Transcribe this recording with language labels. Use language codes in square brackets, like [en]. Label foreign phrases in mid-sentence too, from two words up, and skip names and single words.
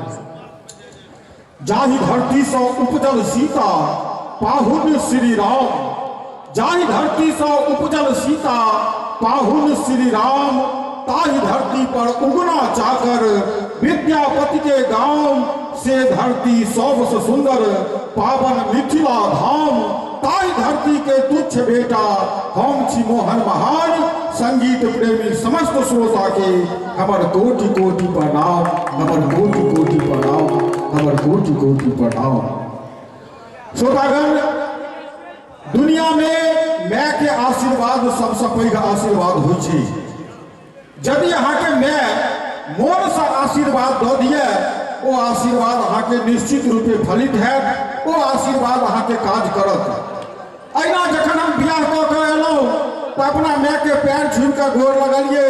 [mai] जाहि धरती से उपजल सीता पाहुन श्री राम, जाहि धरती से उपजल सीता पाहुन श्री राम, ताहि धरती पर उगना चाकर विद्यापति के गांव, से धरती सबसे सुंदर पावन मिथिला धाम, ताहि धरती के तुच्छ बेटा हम छी मोहन महान। संगीत प्रेमी समस्त श्रोता के हमर कोटि कोटि प्रणाम, हमर कोटि कोटि प्रणाम, हमर कोटि कोटि प्रणाम। श्रोतागण, दुनिया में माय के आशीर्वाद सबसे पैघ आशीर्वाद होइ छै। यदि अहाँके माय मोन से आशीर्वाद दऽ दिए, ओ आशीर्वाद अहाँके निश्चित रूपे फलित हैत, ओ आशीर्वाद अहाँके काज करत। अहिना जखन हम बियाह कऽ के एलहुँ तऽ अपना माय के पैर छूबि कऽ गोर लगलियै।